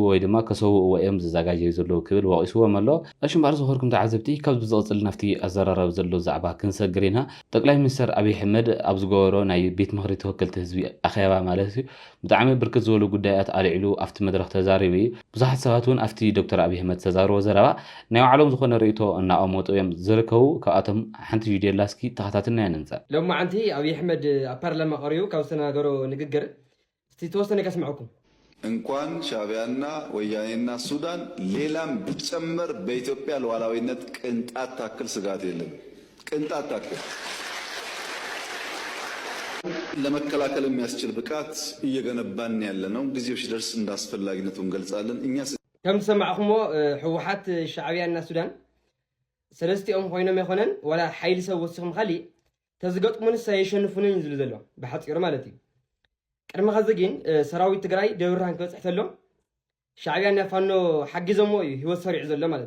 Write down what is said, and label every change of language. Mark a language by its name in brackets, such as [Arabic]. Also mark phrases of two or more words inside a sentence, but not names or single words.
[Tigrinya] ወይ ድማ ከሰውእዎ እዮም ዝዘጋጀዩ ዘለዉ ክብል ወቂስዎም ኣሎ እሺ እምበር ዝኸበርኩም ተዓዘብቲ ካብዚ ዝቕፅል ናብቲ ኣዘራረብ ዘሎ ዛዕባ ክንሰግር ኢና ጠቅላይ ሚኒስትር ኣብይ ኣሕመድ ኣብ ዝገበሮ ናይ ቤት ምክሪ ተወከልቲ ህዝቢ ኣኼባ ማለት እዩ ብጣዕሚ ብርክት ዝበሉ ጉዳያት ኣልዒሉ ኣብቲ መድረክ ተዛሪቡ እዩ ብዙሓት ሰባት እውን ኣብቲ ዶክተር ኣብይ ኣሕመድ ተዛርቦ ዘረባ ናይ ባዕሎም ዝኾነ ርእቶ እናቐመጡ እዮም ዝርከቡ ካብኣቶም ሓንቲ ቪድዮ ላ እስኪ ተኸታተልና ንንፀር ሎማዓንቲ ኣብይ ኣሕመድ ኣብ ፓርላማ ቀሪቡ ካብ ዝተናገሮ ንግግር [Amharic] እስቲ ተወሰነ [Tigrinya] ከስምዐኩም [Amharic] እንኳን ሻዕቢያና ወያኔና ሱዳን ሌላም ቢጨመር በኢትዮጵያ ሉዓላዊነት ቅንጣት ታክል ስጋት የለም ቅንጣት ታክል ለመከላከል የሚያስችል ብቃት እየገነባን ያለነው ጊዜው ሲደርስ እንዳስፈላጊነቱ እንገልጻለን እኛ [Tigrinya] ከም ሰማዕኹሞ ሕወሓት ሻዕቢያና ሱዳን ሰለስቲኦም ኮይኖም ይኾነን ወላ ሓይሊ ሰብ ወሲኹም ካሊእ ተዝገጥሙንስ ኣይሸንፉንን ዝብል ዘሎ ብሓፂሩ ማለት እዩ ቅድሚ ኸዚ ግን ሰራዊት ትግራይ ደብረ ብርሃን ክበፅሕ ተሎ ሻዕቢያና ፋኖ ሓጊዞሞ እዩ ሂወት ሰሪዑ ዘሎ ማለት